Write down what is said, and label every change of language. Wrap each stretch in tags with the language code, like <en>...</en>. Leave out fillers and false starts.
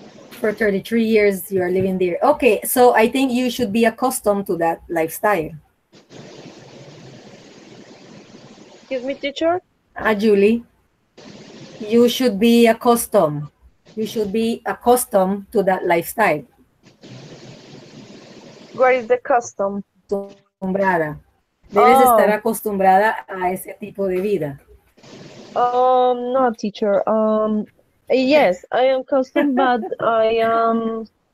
<en>For 33 years you are living there. Okay, so I think you should be accustomed to that lifestyle. Excuse me, teacher? Julie, you should be accustomed. You should be accustomed to that lifestyle. What is the custom?</en> <es>Acostumbrada. Debes estar acostumbrada a ese tipo de vida.</es> <en>No, teacher. Yes, I am accustomed, but I am.</en>